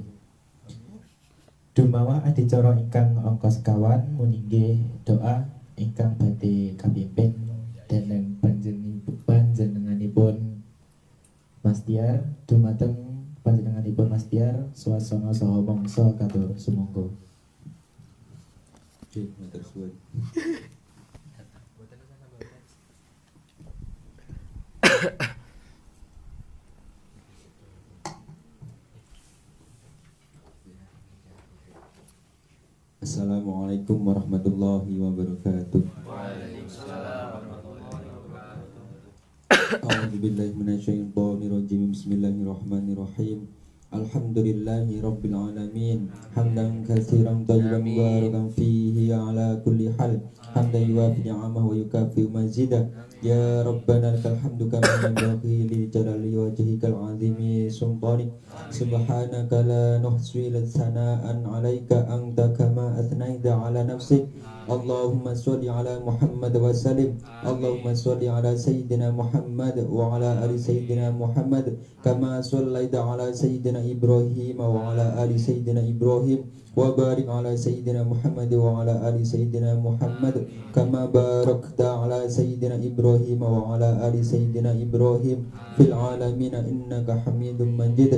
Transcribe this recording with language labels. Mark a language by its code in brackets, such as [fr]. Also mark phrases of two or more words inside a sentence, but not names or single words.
[jv] Dumawa adicara ingkang angka sekawan muninggih doa ingkang badhe kapimpin dening panjenenganipun Mas Tiar dumateng panjenenganipun Mas Tiar swasana saha mangsa katur sumangga. Nggih, matur suwun. [ar] السلام عليكم ورحمة الله وبركاته. أعوذ بالله من الشيطان الرجيم. بسم الله الرحمن الرحيم الحمد لله رب العالمين. حمدا كثيرا طيبا مباركا فيه على كل حال. حمدا يوافي نعمه ويكافئ مزيده. يا ربنا لك الحمد كما ينبغي لجلال وجهك العظيم سلطانك. سبحانك لا نحصي ثناء عليك أنت كما أثنيت على نفسك. اللهم صل على محمد وسلم. اللهم صل على سيدنا محمد وعلى آل سيدنا محمد كما صليت على سيدنا إبراهيم وعلى آل سيدنا إبراهيم وبارك على سيدنا محمد وعلى آل سيدنا محمد كما باركت على سيدنا إبراهيم وعلى آل سيدنا إبراهيم في العالمين إنك حميد مجيد.